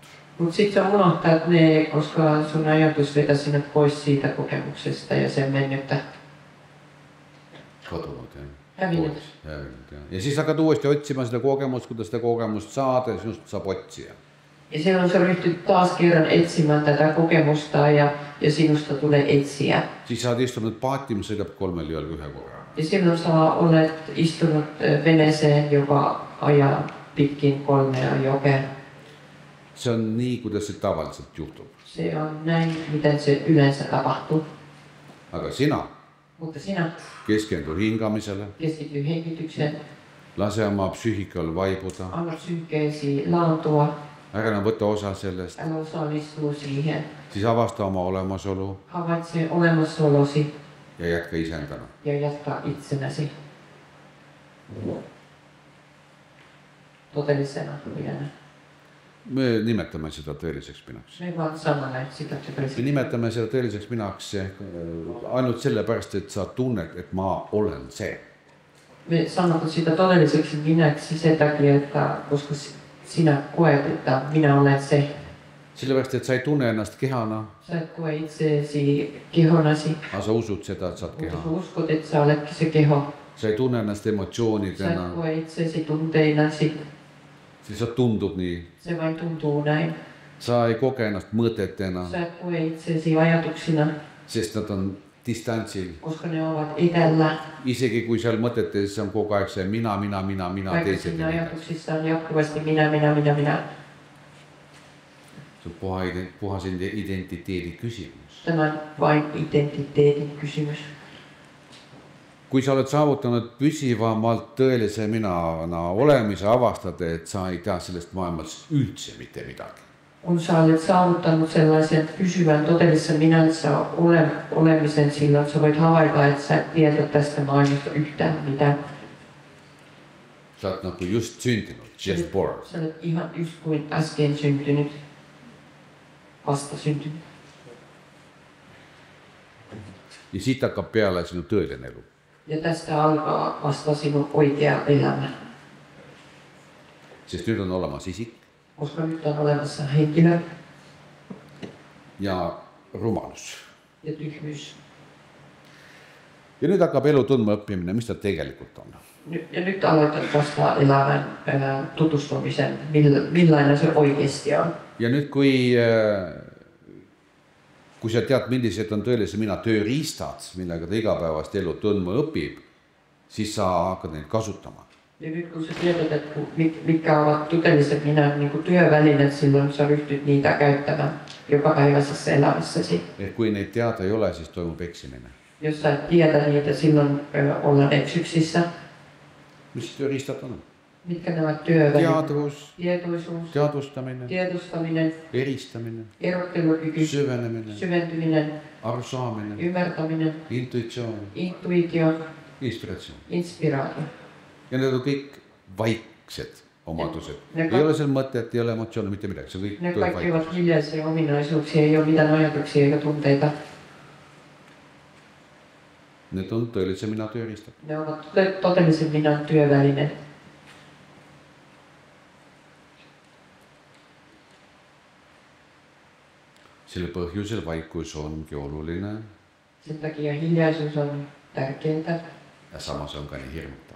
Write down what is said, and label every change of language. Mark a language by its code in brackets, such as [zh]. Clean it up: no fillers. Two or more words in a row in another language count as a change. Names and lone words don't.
[fi] Mutta sit sä unohtat ne, koska sun ajatus vetäisi sinut pois siitä kokemuksesta ja sen mennyttä. [et] Kadunud, jah. Hävinud. Ja siis hakkad uuesti otsima seda kogemust, kuidas seda kogemust saada ja sinust saab otsija. [fi] Ja silloin sä ryhtyt taas kerran etsimään tätä kokemusta ja sinusta tulee etsiä. [et] Siis sä oot istunut paati, mis sõidab 3 jõel 1 korra. [fi] Ja silloin sä olet istunut veneeseen, joka ajaa pitkin 3 jokea. [et] See on nii, kuidas see tavaliselt juhtub. [fi] Se on näin, miten se yleensä tapahtuu. [et] Aga sina [fi] Mutta sinä [et] keskendu hingamisele, [fi] keskity hengitykseen, [et] lase oma psüühikal vaibuda, [fi] anna psyykkeesi laantua, [et] ära võtta osa sellest, [fi] älä osallistuu siihen, [et] siis avasta oma olemasolu [fi] havaitse olemassaolosi [et] ja jätka iseendana. [fi] ja jatka itsenäsi todellisena minänä. [et] Me nimetame seda tõeliseks minaks. [fi] Me vaan sanomme sitä [et] Me [fi] todellisena. [et] nimetame seda tõeliseks minaks ainult sellepärast, et sa tunned, et ma olen see. [fi] Me sanotaan sitä todelliseksi minäksi sen takia, että koska sinä koet, että minä olen se. [et] Sellepärast, et sa ei tunne ennast kehana, [fi] Sä et koe itseesi kehonasi, [et] aga sa usud seda, et sa oot [fi] mutta [et] keha. [fi] sä uskot, että sä oletkin se keho. [et] Sa ei tunne ennast [fi] Sä et [et] emotsioonidena, [fi] koe itseesi tunteinasi, [et] siis sa tundub nii. [fi] se vain tuntuu näin. [et] Sa ei koge ennast mõtetena, [fi] Sä et koe itseesi ajatuksina, [et] sest nad on distantsil. [fi] koska ne ovat etällä. [et] Isegi kui seal mõtetes on kogu aeg see mina, [fi] Vaikka [et] teised. [fi] siinä ajatuksissa on jatkuvasti minä. [et] Se on puhas identiteedi kysymys. [fi] Tämä on vain identiteetin kysymys. [et] Kui sa oled saavutanud püsivamalt tõelise minana olemise, avastad, et sa ei tea sellest maailmast üldse mitte midagi. [fi] Kun sä olet saavuttanut sellaisen pysyvän todellisen minänsä olemisen, silloin sä voit havaita, että sä et tiedä tästä maailmasta yhtään mitään. [et] Sa oot nagu just sündinud, [en] just born. [fi] Sä olet ihan just kuin äsken syntynyt, vasta syntynyt. [et] Ja siit hakkab peale sinu tõeline elu. [fi] Ja tästä alkaa vasta sinun oikea elämä. [et] Sest nüüd on olemas isik [fi] Koska nyt on olemassa henkilö [et] ja rumalus. [fi] ja tyhmyys. [et] Ja nüüd hakkab elu tundma õppimine, mis ta tegelikult on. [fi] Ja nyt aloitat vasta elämän tutustumisen, millainen se oikeasti on. [et] Ja nüüd, kui sa tead, millised on tõelise mina tööriistad, millega ta igapäevast elu tundma õpib, siis sa hakkad neid kasutama. [fi] Ja nyt kun sä tiedät, että mitkä ovat todelliset minä niin kuin työvälineet, silloin sä ryhtyt niitä käyttämään jokapäiväisessä elämässäsi. [et] Et kui neid teada ei ole, siis toimub eksimine. [fi] Jos sä et tiedä niitä, silloin ollaan eksyksissä. [et] Mis tööriistad on? [fi] Mitkä nämä työvälineet? [et] Teadvus, [fi] Tietoisuus, [et] teadvustamine, [fi] tiedostaminen, [et] eristamine, [fi] erottelukyky, [et] süvenemine, [fi] syventyminen, [et] arusaamine, [fi] ymmärtäminen, [et] intuitsioon, [fi] intuitio, [et] inspiratsioon. [fi] inspiraatio. [et] Ja need on kõik vaiksed omadused. [fi] Ne- [et] Ei ole seal mõtet, ei ole emotsioone, mitte midagi. See kõik [fi] Ne [et] tuleb [fi] kaikki ovat [et] vaikus. [fi] hiljaisia ominaisuuksia, ei ole mitään ajatuksia eikä tunteita. [et] Need on tõelise mina tööriistad. [fi] Ne ovat todellisen minän työväline. [et] Selle põhjusel vaikus ongi oluline [fi] Sen takia hiljaisuus on tärkeintä [et] ja samas on ka nii hirmutav.